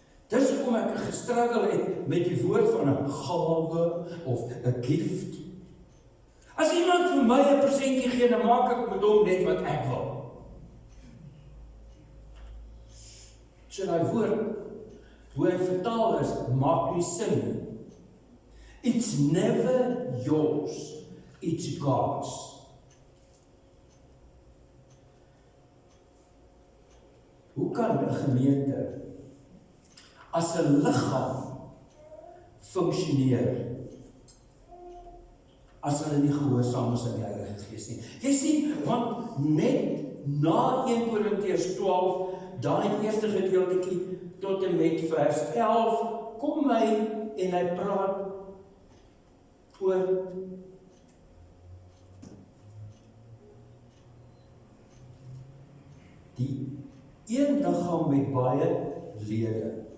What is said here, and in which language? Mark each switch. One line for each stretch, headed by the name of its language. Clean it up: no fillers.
Afrikaans: Dis hoekom ek gestruggle het met die woord van 'n gawe of 'n gift. As iemand vir my 'n presentjie gee, dan maak ek met hom net wat ek wil. So daai woord, hoe hy vertaal is, maak nie sin nie.
English: It's never yours, it's God's.
Afrikaans: Hoe kan 'n gemeente as 'n liggaam funksioneer as hulle nie gehoorsaam is aan die Heilige Gees nie? Jy sien, want net na 1 Korintiërs 12, daai eerste gedeeltjie tot en met vers 11, kom hy en hy praat oor die een liggaam met baie lede.